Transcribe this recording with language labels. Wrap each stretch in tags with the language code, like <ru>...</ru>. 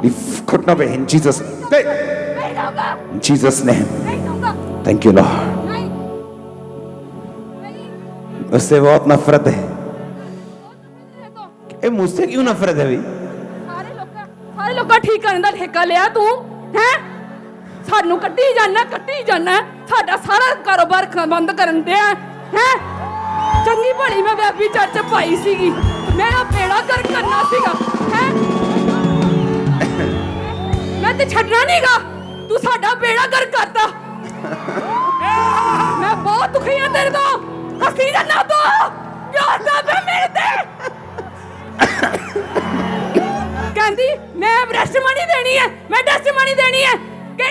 <hi>घुटनों पे</hi> <en>in Jesus,</en> <hi>नहीं जाऊंगा,</hi> <en>in Jesus name,</en> <hi>नहीं जाऊंगा,</hi> <en>Thank you Lord.</en> <hi>नहीं, नहीं, उससे बहुत नफरत है। तो ए मुझसे क्यों नफरत है भाई?</hi> <pa>ਸਾਰੇ ਲੋਕਾਂ ਠੀਕ ਕਰਨ ਦਾ ਠੇਕਾ ਲਿਆ ਤੂੰ ਹੈ? ਸਾਨੂੰ ਕੱਢੀ ਜਾਣਾ, ਸਾਡਾ ਸਾਰਾ ਕਾਰੋਬਾਰ ਬੰਦ ਕਰਨ ਦਿਆ ਹੈ। ਚੰਗੀ ਭਲੀ ਮੈਂ ਬੇਬੀ ਚਰਚ ਪਾਈ ਸੀਗੀ, ਮੇਰਾ ਬੇੜਾ ਕਰ ਕਰਨਾ ਸੀਗਾ ਹੈ। ਮੈਂ ਤੇ ਛੱਡਣਾ ਨਹੀਂਗਾ, ਤੂੰ ਸਾਡਾ ਬੇੜਾ ਕਰ ਕਰਤਾ। ਮੈਂ ਬਹੁਤ ਦੁਖੀ ਹਾਂ ਤੇਰੇ ਤੋਂ, ਹੱਸੀ ਜਾਣਾ ਤੂੰ, ਪਿਆਰ ਦਾ ਬੇ ਮੇਰੇ ਤੇ।</pa> <hi>कहती मैं टेस्टिमनी देनी है, मैं टेस्टिमनी देनी है।</hi>